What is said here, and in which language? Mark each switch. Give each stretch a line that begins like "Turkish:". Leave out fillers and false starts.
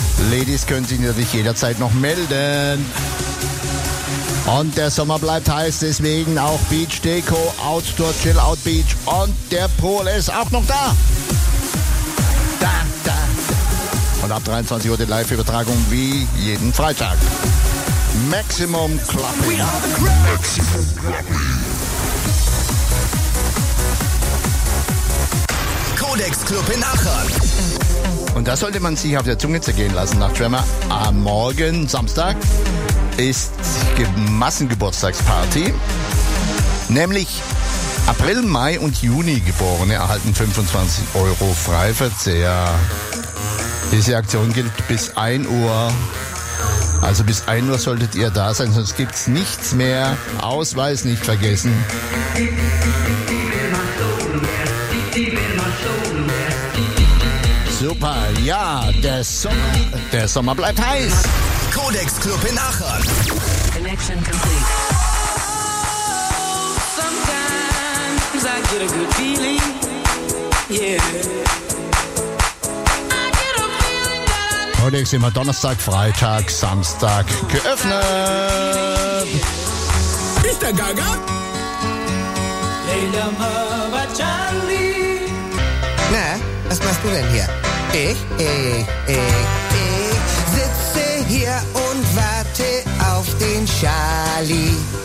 German: Ladies können sich natürlich jederzeit noch melden. Und der Sommer bleibt heiß, deswegen auch Beach Deco, Outdoor Chill Out Beach und der Pool ist auch noch da. Da, da. Und ab 23 Uhr die Live-Übertragung wie jeden Freitag. Maximum Clubbing.
English: We are the Maximum Clubbing.
German: Codex Club in Aachen. Und das sollte man sich auf der Zunge zergehen lassen nach Tremor. Am Morgen, Samstag, ist die Massengeburtstagsparty. Nämlich April, Mai und Juni Geborene erhalten 25 Euro Freiverzehr. Diese Aktion gilt bis 1 Uhr. Also bis 1 Uhr solltet ihr da sein, sonst gibt's nichts mehr. Ausweis nicht vergessen. Super, ja, der Sommer bleibt heiß. Codex Club in Aachen. Connection
English: complete. Oh, sometimes I get a good feeling, yeah. I get a feeling that I...
German: Heute ist immer Donnerstag, Freitag, Samstag geöffnet. Ist der Gaga? Leila Mava Charlie. Na, was machst du denn hier? Ich sitze hier und warte auf den Charlie.